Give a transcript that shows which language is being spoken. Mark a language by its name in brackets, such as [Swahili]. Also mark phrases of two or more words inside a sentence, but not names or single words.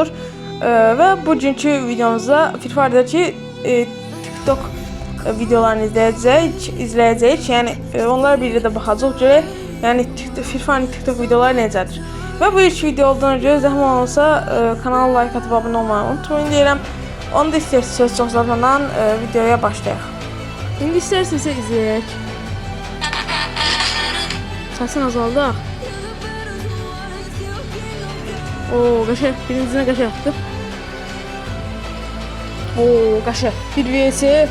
[Turkish] Ve bugünkü videomuzda Free Fire'daki TikTok videolarını izleyeceğiz. Yani onlara bir de bakacağız. Yani Free Fire'ın TikTok videoları necedir? Ve bu ilk video olduğuna göre [Azerbaijani] zəhmət olsa [Turkish] kanala like atıp abone olmayı unutmayın deyirəm. Onu da isterseniz çok uzatmadan videoya başlayaq. İndi isterseniz izleyək. [Azerbaijani] Səsin azaldı. Oo, qaşıq. [Turkish] Birincisine qaşıq yaptı. [Azerbaijani] Oo, qaşıq. 1 vs 3.